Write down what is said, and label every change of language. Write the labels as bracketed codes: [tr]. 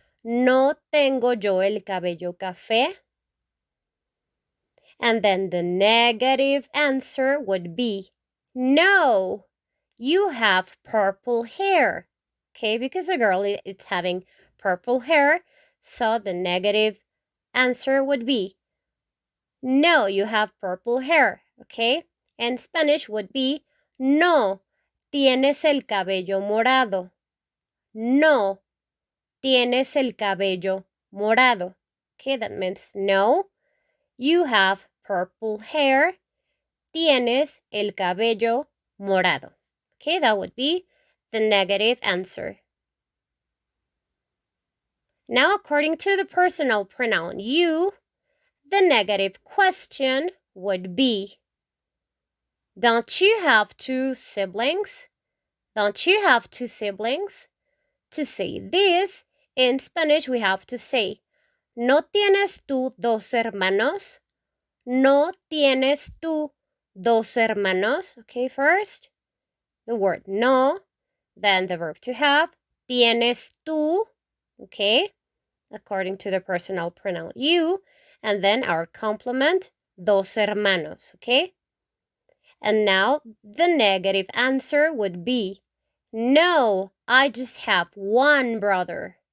[es] No tengo yo el cabello café. [en] And then the negative answer would be, no, you have purple hair. Okay, because a girl is having purple hair, so the negative answer would be, no, you have purple hair. Okay, and Spanish would be, [es] no, tienes el cabello morado. No, tienes el cabello morado. [en] Okay, that means no, you have purple hair. [es] Tienes el cabello morado. [en] Okay, that would be the negative answer. Now, according to the personal pronoun you, the negative question would be, don't you have two siblings? Don't you have two siblings? To say this, in Spanish we have to say, [es] ¿no tienes tú dos hermanos? ¿No tienes tú dos hermanos? [en] Okay, first, the word no, then the verb to have, [es] tienes tú, [en] okay, according to the personal pronoun you, and then our complement, [es] dos hermanos, [en] okay? And now the negative answer would be, no, I just have one brother.